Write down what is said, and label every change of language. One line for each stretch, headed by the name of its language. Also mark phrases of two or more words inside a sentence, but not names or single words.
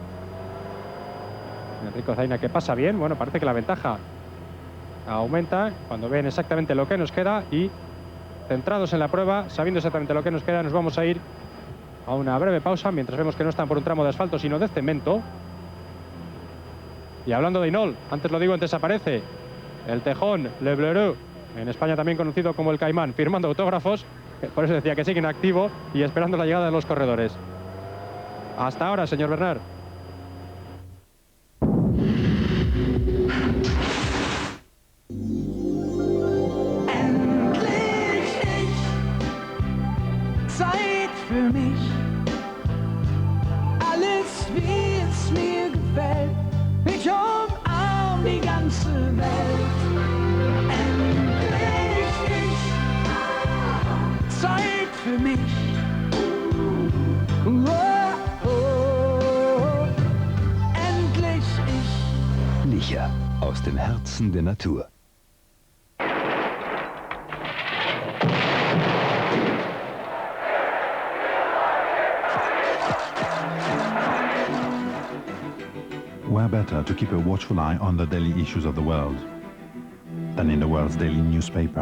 Spanish: Enrico Zaina, que pasa bien. Bueno, parece que la ventaja aumenta cuando ven exactamente lo que nos queda, y centrados en la prueba, sabiendo exactamente lo que nos queda, nos vamos a ir a una breve pausa mientras vemos que no están por un tramo de asfalto sino de cemento. Y hablando de Hinault, antes lo digo, antes aparece el tejón Le Bleu, en España también conocido como el Caimán, firmando autógrafos, por eso decía que sigue en activo y esperando la llegada de los corredores. Hasta ahora, señor Bernard.
German: Zeit für mich, alles wie es mir gefällt, ich umarm die ganze Welt. Endlich ich, Zeit für mich, oh, oh, endlich ich. Licher aus dem Herzen der Natur.
English: Where better to keep a watchful eye on the daily issues of the world than in the world's daily newspaper?